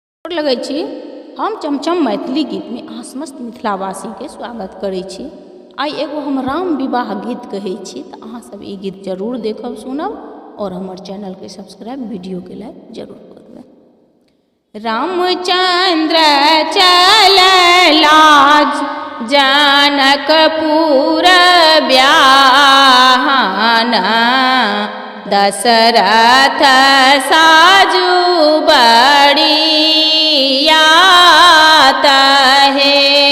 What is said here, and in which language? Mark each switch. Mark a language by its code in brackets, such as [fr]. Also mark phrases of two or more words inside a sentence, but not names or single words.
[mai] गोर लगै छी। हम चमचम मैथिली गीत में अहाँ समस्त मिथिलावासी के स्वागत करै छी। आई एगो हम राम विवाह गीत कहै छी तो अहाँ सब ई गीत जरूर देखब सुनब और हमर चैनल के सब्सक्राइब वीडियो के लाइक जरूर कर देबै। रामचंद्र चलला जनकपुर ब्याहन दशरथ साजू बड़ियात है।